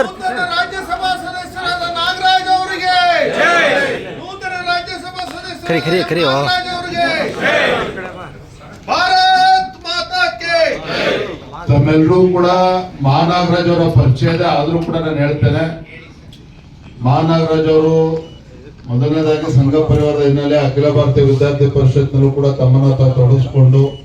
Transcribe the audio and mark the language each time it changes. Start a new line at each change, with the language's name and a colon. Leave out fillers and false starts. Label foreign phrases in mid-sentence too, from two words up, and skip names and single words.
Kannada: राज्यसभा सदस्यराದ ನಾಗರಾಜ್ ಅವರಿಗೆ ನೂತನ ರಾಜ್ಯಸಭಾ खरी खरी खरी हो ನಾಗರಾಜ್ ಅವರಿಗೆ
Hindi: भारत माता के
Kannada: ತಮ್ಮೆಲ್ಲರೂ ಕೂಡ ಮಹಾನಾಗರಾಜ್ ಅವರ ಪರಿಚಯ ಇದೆ. ಆದರೂ ಕೂಡ ನಾನು ಹೇಳ್ತೇನೆ, ಮಹಾನಾಗರಾಜ್ ಅವರು ಮೊದಲನೇದಾಗಿ ಸಂಘ ಪರಿವಾರದ ಹಿನ್ನೆಲೆ ಅಖಿಲ ಭಾರತೀಯ ವಿದ್ಯಾರ್ಥಿ ಪರಿಷತ್ನಲ್ಲೂ ಕೂಡ ತಮ್ಮನ್ನು ತಾವು ತೊಡಗಿಸಿಕೊಂಡು